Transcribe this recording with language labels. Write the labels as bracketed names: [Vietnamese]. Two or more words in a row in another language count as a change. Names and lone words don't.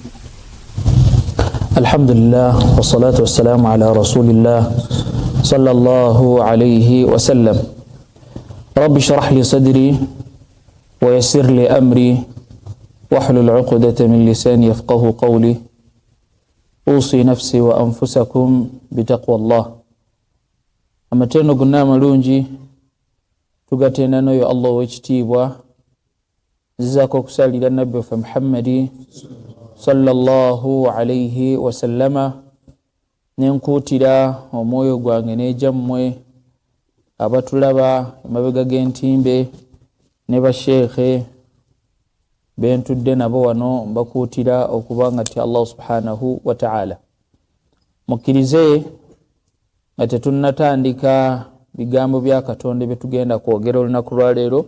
[Arabic] الحمد لله والصلاة والسلام على رسول الله صلى الله عليه وسلم. رب اشرح لي صدري ويسر لي أمري واحلل عقدة من لساني يفقه قولي. أوصي نفسي وأنفسكم بتقوى الله. أما تنو قلنا ملونجي [Ganda] tugatenda noyo Allah wekitiibwa zizako kusalira nabbi wa Muhammadi [Arabic] صلى الله عليه وسلم [Ganda] nenkuutira omwoyo gwange n'ejammwe abatulaba emabega g'entimbe ne basheekhe bentudde nabo wano mbakuutira okubanga ti [Arabic] الله سبحانه وتعالى [Ganda] mukkirize nga tetunnatandika bigambo bya Katonda byetugenda kwogera olunaku lwa leero.